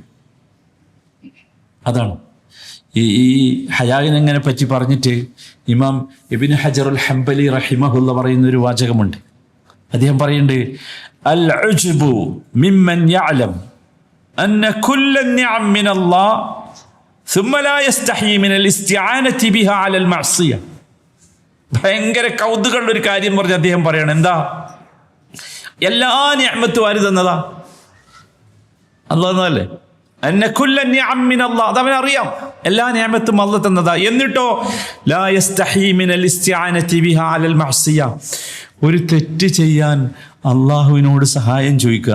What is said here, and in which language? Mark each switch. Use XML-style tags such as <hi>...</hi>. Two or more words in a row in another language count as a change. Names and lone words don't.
<ml>അതാണ് ഈ ഹയാവിനെങ്ങനെ പറ്റി പറഞ്ഞിട്ട് ഇമാം ഇബ്നു ഹജറുൽ ഹംബലി റഹിമഹുല്ല പറയുന്നൊരു വാചകമുണ്ട്. അദ്ദേഹം പറയുന്നുണ്ട്,</ml> <ar>العجب ممن يعلم أن كل نعم من الله ثم لا يستحي من الاستعانة بها على المعصية.</ar> <ml>ഭയങ്കര കൗതുകമുള്ള ഒരു കാര്യം പറഞ്ഞ് അദ്ദേഹം പറയണം. എന്താ? എല്ലാ നിഅമത്തും ആര് തന്നതാ? അല്ലാഹ് അതവനറിയാം. എല്ലാ നിഅമത്തും അല്ലാഹ് തന്നതാ. എന്നിട്ടോ</ml> <ar>لا يستحي من الاستعانة بها على المعصية,</ar> <ml>ഒരു തെറ്റ് ചെയ്യാൻ അള്ളാഹുവിനോട് സഹായം ചോദിക്കുക.</ml>